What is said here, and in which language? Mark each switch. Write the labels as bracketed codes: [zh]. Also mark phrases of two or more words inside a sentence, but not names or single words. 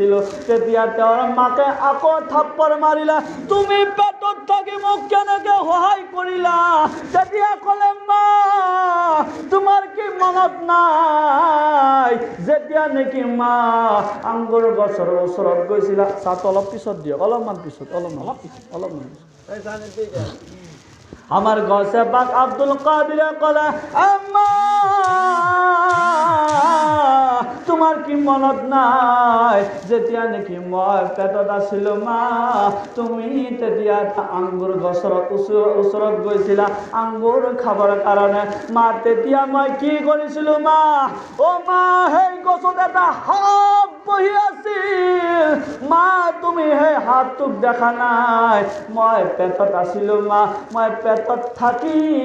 [as] তেতিয়া তেওঁৰ মাকে আকৌ থাপ্পৰ মাৰিলে, তুমি পেটত থাকি মোক কেনেকে সহায় কৰিলা তেতিয়া ক'লে মা তোমাৰ কি মনত নাই যেতিয়া নেকি মা আঙ্গুৰ গছৰ ওচৰত গৈছিলা চাত অলপ পিছত দিয়ক অলপমান পিছত অলপমান আমার গছে পাক আব্দুল কাদিরে কলে আম্মা তোমার কি মনত নাই যেতিয়া নাকি মই পেটত আছিলো মা তুমি তেতিয়া আঙ্গুৰ গছৰ ওচৰত গৈছিলা আঙ্গুৰ খাবৰ কাৰণে মা তেতিয়া মই কি কৰিছিলো মা ও মা সেই গছত এটা সাপ বহি আছিল মা তুমি সেই সাপটোক দেখা নাই মই পেটত আছিলো মা মই পেটত থাকি